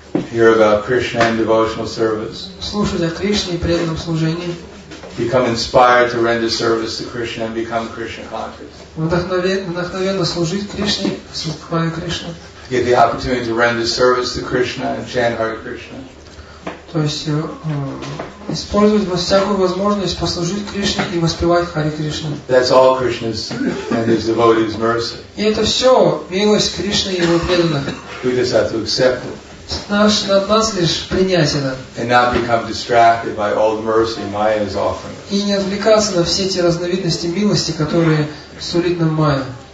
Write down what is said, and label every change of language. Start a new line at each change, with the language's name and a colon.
English: hear about Krishna and devotional service,
Russian: слушать о Кришне и преданном служении,
English: become inspired to render service to Krishna and become Krishna conscious.
Russian: вдохновенно служить Кришне, славя Кришну.
English: Get the opportunity to render service to Krishna and chant Hare Krishna.
Russian: То есть использовать всякую возможность послужить Кришне и воспевать Харе Кришну.
English: That's all Krishna's and His devotees' mercy.
Russian: И это все милость Кришны и его преданных.
English: We just have to accept it
Russian: Над нас лишь принять это.
English: and not become distracted by all the mercy Maya is offering us.
Russian: И не отвлекаться на все те разновидности милости, которые сулит нам Майя.